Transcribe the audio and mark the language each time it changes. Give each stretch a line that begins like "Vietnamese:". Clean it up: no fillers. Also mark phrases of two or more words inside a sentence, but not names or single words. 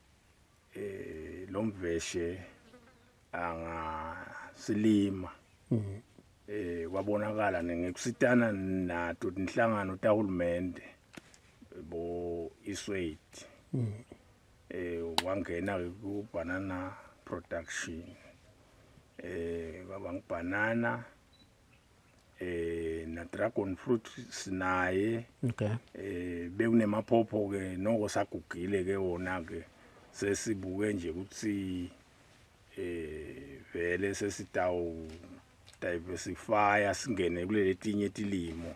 Swati: Lomveshe anga silima kwabonakala ngekusitana nato inhlangano tahulumende bo isweight wangena ku
English: banana production
Swati: kwaba ngibanana na
English: dragon fruit
Swati: sinaye. Okay. Bekunemaphopho ke noko sagugile ke wona ke sesibuke nje ukuthi vele sesitawu diversify singene kuleli tinye tilimo.